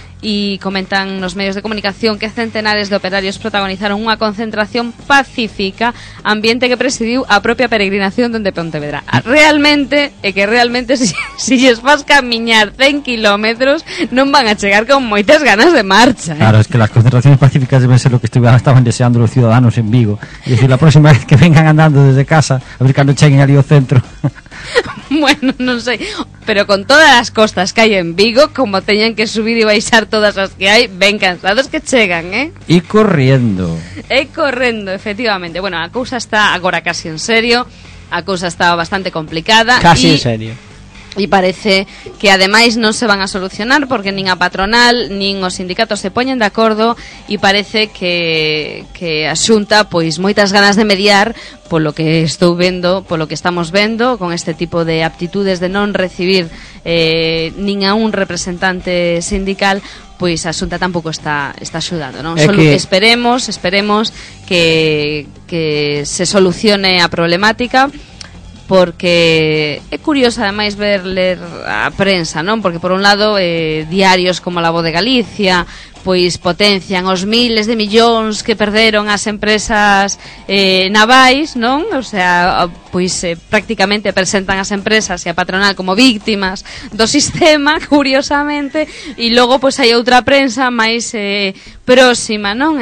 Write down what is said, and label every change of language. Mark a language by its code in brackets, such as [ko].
[gl] E comentan nos medios de comunicación que centenares de operarios protagonizaron unha concentración pacífica, ambiente que presidiu a propia peregrinación dende Pontevedra. Realmente, é que realmente si lles vas camiñar 100 kilómetros non van a chegar con moitas ganas de marcha, [es] Claro, es que las concentraciones pacíficas deben ser lo que estaban deseando los ciudadanos en Vigo. Es decir, la próxima vez que vengan andando desde casa, a ver [gl] cando cheguen ali ao centro. Bueno, non sei, pero con todas as costas que hai en Vigo, como teñen que subir e baixar todas as que hai, ben cansados que chegan, [es] E corriendo. [gl] E corriendo, efectivamente. Bueno, a cousa está agora casi en serio, a cousa está bastante complicada. Casi en serio. E parece que ademais non se van a solucionar, porque nin a patronal nin os sindicatos se poñen de acordo, e parece que a Xunta, pois, moitas ganas de mediar, polo que estou vendo, polo que estamos vendo, con este tipo de aptitudes de non recibir nin a un representante sindical, pois a Xunta tampouco está axudando, non? É solo que esperemos que se solucione a problemática. Porque é curioso, ademais, ler a prensa, non? Porque, por un lado, diarios como La Voz de Galicia pois potencian os miles de millóns que perderon as empresas navais, non? O sea, pois prácticamente presentan as empresas e a patronal como víctimas do sistema, curiosamente, e logo pois hai outra prensa máis próxima, non?